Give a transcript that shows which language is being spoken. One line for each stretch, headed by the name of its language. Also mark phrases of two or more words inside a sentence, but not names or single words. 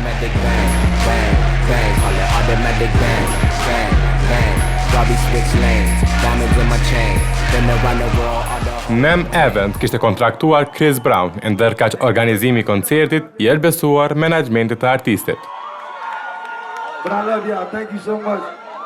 Albanian: Mem Event kishte kontraktuar Chris Brown, ndërkaq organizimi i koncertit i është besuar menaxhmentit të artistit.
English: But I love y'all. Thank you so much.